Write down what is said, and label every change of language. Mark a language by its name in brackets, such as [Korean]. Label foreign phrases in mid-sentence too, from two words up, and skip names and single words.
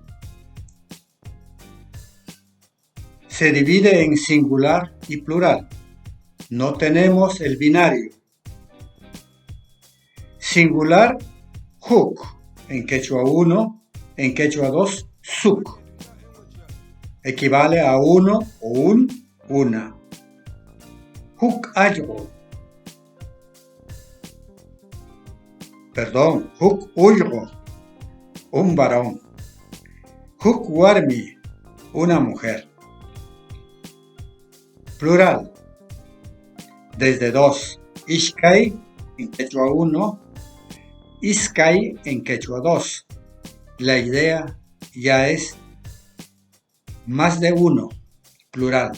[Spanish] Se divide en singular y plural. No tenemos el binario. Singular, huk, en quechua 1, en quechua 2, suk. Equivale a uno o una. [Quechua] Huk aygo. Huk uygo, [Spanish] un varón. [Quechua] Huk warmi, [Spanish] una mujer. Plural, desde 2. Ishkai, en quechua 1. Iskay, en quechua 2. La idea ya es más de uno, plural.